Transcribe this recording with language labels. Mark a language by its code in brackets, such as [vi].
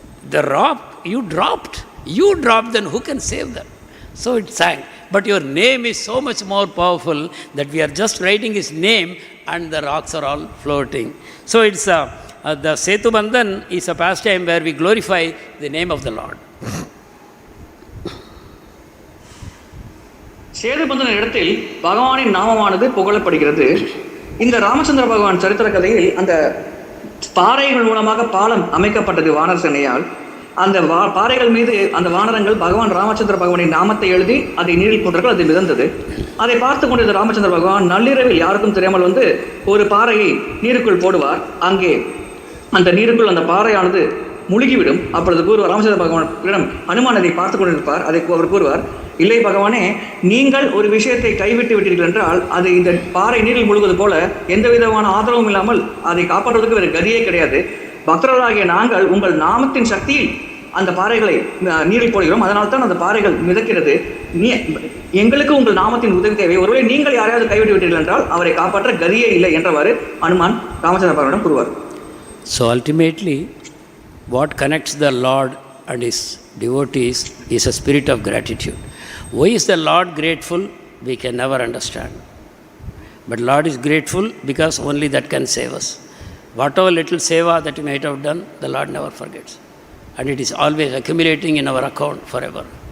[en] The rock you dropped, then who can save them? So it sank. But your name is so much more powerful that we are just writing his name and the rocks are all floating. So it's the setuṁ is a pastime where we glorify the name of the Lord. [ta] சேதுபந்தன இடத்தில் பகவானின் நாமமானது புகழப்படுகிறது. இந்த ராமச்சந்திர பகவான் சரித்திர கதையில் அந்த பாறைகள் மூலமாக பாலம் அமைக்கப்பட்டது வானர சேனையால். அந்த பாறைகள் மீது அந்த வானரங்கள் பகவான் ராமச்சந்திர பகவானின் நாமத்தை எழுதி அதை நீரில் போட்டார்கள். அது மிதந்தது. அதை பார்த்து கொண்டிருந்த ராமச்சந்திர பகவான் நள்ளிரவில் யாருக்கும் தெரியாமல் வந்து ஒரு பாறையை நீருக்குள் போடுவார். அங்கே அந்த நீருக்குள் அந்த பாறையானது முழுகிவிடும். அப்பொழுது கூறுவார், ராமச்சந்திர பகவானிடம் ஹனுமான் அதை பார்த்து கொண்டிருப்பார். அதை அவர் கூறுவார், இல்லை பகவானே, நீங்கள் ஒரு விஷயத்தை கைவிட்டு விட்டீர்கள் என்றால் அது இந்த பாறை நீரில் முழுகுவது போல எந்த விதமான ஆதரவும் இல்லாமல் அதை காப்பாற்றுவதற்கு வேறு கதியே கிடையாது. பக்தர்களாகிய நாங்கள் உங்கள் நாமத்தின் சக்தியில் அந்த பாறைகளை நீரில் போடுகிறோம். அதனால் தான் அந்த பாறைகள் மிதக்கிறது. எங்களுக்கு உங்கள் நாமத்தின் உதவி தேவை. ஒருவேளை நீங்கள் யாரையாவது கைவிட்டு விட்டீர்கள் என்றால் அவரை காப்பாற்ற கதியே இல்லை என்றவாறு ஹனுமான் ராமச்சந்திர பகவானிடம் கூறுவார். [en] So ultimately, what connects the Lord and his devotees is a spirit of gratitude. Why is the Lord grateful? We can never understand. But Lord is grateful because only that can save us. Whatever little seva that you might have done, the Lord never forgets. And it is always accumulating in our account forever.